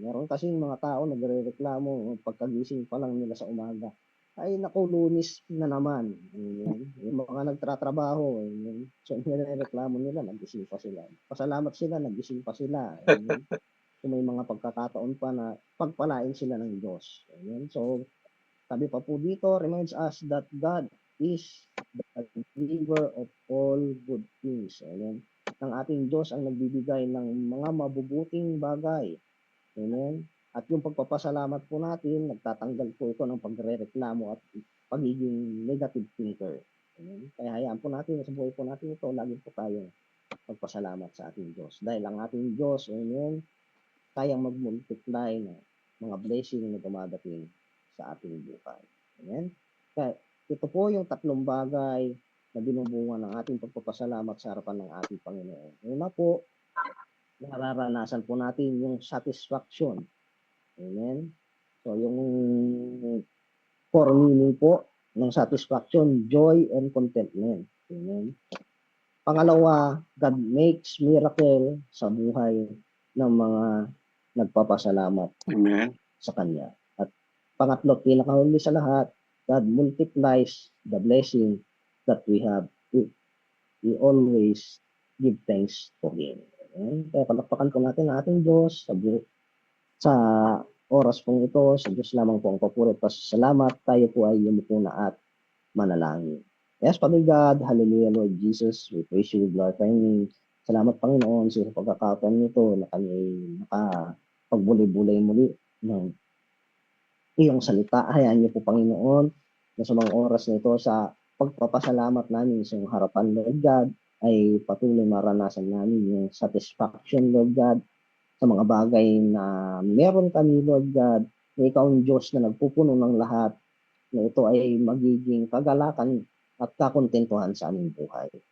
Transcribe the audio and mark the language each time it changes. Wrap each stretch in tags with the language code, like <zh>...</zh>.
<tl>Meron kasi mga tao nagrereklamo pagkagising pa lang nila sa umaga, ay naku, Lunes na naman. Amen. Yung mga nagtratrabaho, amen, so nirereklamo nila, nagising pa sila. Pasalamat sila, nagising pa sila. Amen. So may mga pagkakataon pa na pagpalain sila ng Diyos. Amen. So sabi pa po dito,</tl> <en>reminds us that God is the giver of all good things. Amen.</en> <tl>Ang ating Diyos ang nagbibigay ng mga mabubuting bagay. Amen. At yung pagpapasalamat po natin, nagtatanggal po ito ng pagrereklamo at pagiging negative thinker. Amen. Kaya hayaan po natin sa buhay po natin ito, lagi po tayong magpasalamat sa ating Diyos. Dahil ang ating Diyos, amen, kayang mag-multiply na mga blessing na dumadating sa ating buhay. Amen. Kaya ito po yung 3 bagay na binubunga ng ating pagpapasalamat sa harapan ng ating Panginoon. Una po, nararanasan po natin yung satisfaction. Amen.</tl> <en>So yung core meaning po ng satisfaction, joy and contentment. Amen.</en> <tl>Pangalawa,</tl> <en>God makes miracle</en> <tl>sa buhay ng mga nagpapasalamat Amen. sa Kanya. At pangatlo, pinakahuli sa lahat,</tl> <en>God multiplies the blessing that we have. We always give thanks to Him. Amen.</en> <tl>Kaya palakpakan po natin ang ating Diyos sa oras pong ito. Sa Diyos lamang po ang papuri at pasasalamat. Tayo po ay yumuko na at manalangin.</tl> <en>Yes, Father God, hallelujah, Lord Jesus, we praise you, we glorify you.</en> <tl>Salamat, Panginoon, sa pagkakataon nito na kami ay nakapagbulay-bulay muli ng iyong salita. Hayaan niyo po, Panginoon, na sa mga oras nito sa pagpapasalamat namin sa iyong harapan, Lord God, ay patuloy maranasan namin yung satisfaction, Lord God, sa mga bagay na meron kami, Lord God, na ikaw ang Diyos na nagpupuno ng lahat, na ito ay magiging kagalakan at kakontentuhan sa aming buhay.</tl>